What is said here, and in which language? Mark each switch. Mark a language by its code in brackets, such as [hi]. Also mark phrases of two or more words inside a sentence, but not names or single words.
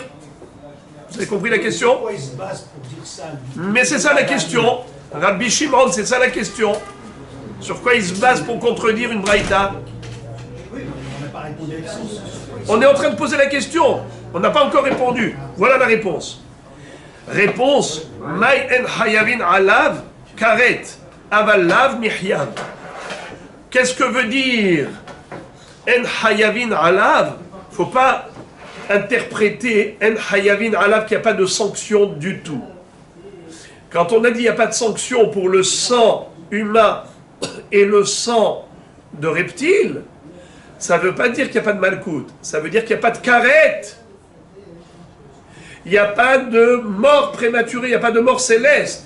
[fr] Vous avez compris la question? Mais c'est ça la question. Rabbi Shimon, c'est ça la question. Sur quoi il se base pour contredire une baraïta? On est en train de poser la question. On n'a pas encore répondu. Voilà la réponse. Réponse, [he] מאי אין חייבין עליו כרת אבל לאו מיחייב. [fr] Qu'est-ce que veut dire [he] אין חייבין עליו? [fr] Faut pas interpréter [he] אין חייבין עליו [fr] qu'il n'y a pas de sanction du tout. Quand on a dit qu'il n'y a pas de sanction pour le sang humain et le sang de reptile, ça ne veut pas dire qu'il n'y a pas de malkout. Ça veut dire qu'il n'y a pas de karet. Il n'y a pas de mort prématurée, il n'y a pas de mort céleste.